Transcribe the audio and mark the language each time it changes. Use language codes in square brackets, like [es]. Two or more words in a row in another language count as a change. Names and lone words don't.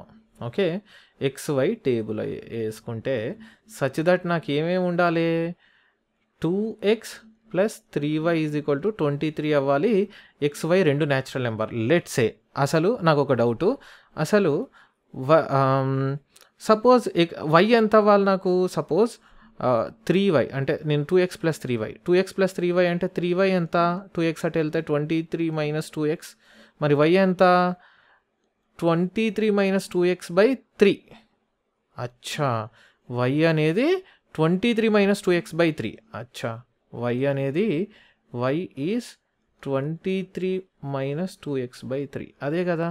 [te] ఓకే XY టేబుల్ వేసుకుంటే [en] such that [te] నాకు ఏమేమి ఉండాలి, 2x + 3y = 23 అవ్వాలి. XY రెండు [en] natural number. let's say, [te] అసలు నాకు ఒక డౌటు, అసలు సపోజ్ y ఎంత అవ్వాలి నాకు, సపోజ్ 3y అంటే నేను 2x + 3y, 2x + 3y అంటే 3y ఎంత, 2x అటు వెళ్తే 23 - 2x, మరి y ఎంత 23 - 2x/3. అచ్చా y అనేది 23 - 2x/3. అచ్చా y అనేది y ఈజ్ 23 - 2x/3, అదే కదా.